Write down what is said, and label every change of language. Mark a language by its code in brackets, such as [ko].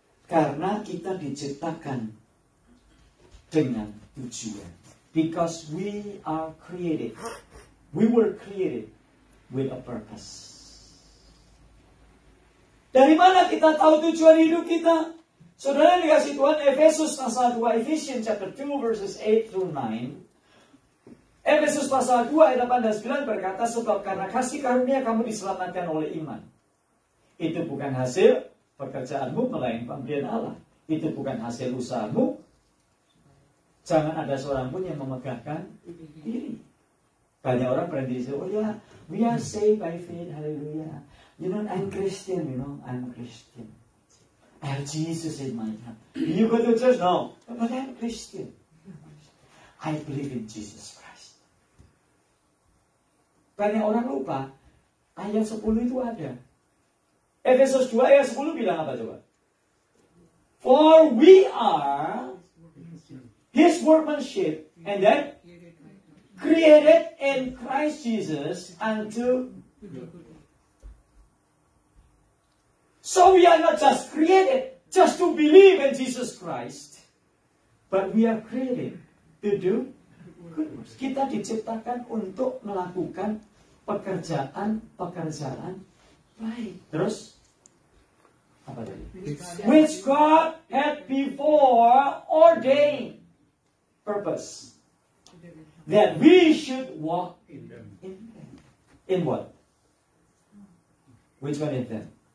[id] Karena kita diciptakan dengan tujuan. [en] Because we are created. We were created with a purpose. [id] Dari mana kita tahu tujuan hidup kita? Saudara dikasih Tuhan, Efesus pasal 2, [en] Ephesians chapter 2 verses 8 through 9. [id] Efesus pasal 2 ayat 8 dan 9 berkata, sebab karena kasih karunia kamu diselamatkan oleh iman. Itu bukan hasil pekerjaanmu, melainkan pemberian Allah. Itu bukan hasil usahamu. Jangan ada seorang pun yang memegahkan diri. Banyak orang berhenti, oh ya, [en] we are saved by faith, hallelujah. You know, I'm Christian, I'm Christian. I have Jesus in my heart. You go to church? No. But I'm Christian. I believe in Jesus Christ. [id] Banyak orang lupa, ayat 10 itu ada. Efesus 2 ayat 10 bilang apa coba? [en] For we are His workmanship, and then created in Christ Jesus unto. So we are not just created just to believe in Jesus Christ, but we are created to do good works. [id] Kita diciptakan untuk melakukan pekerjaan baik. Terus apa tadi? [en] Which God had before ordained. Purpose. That we should walk in them. In what? Which one is them?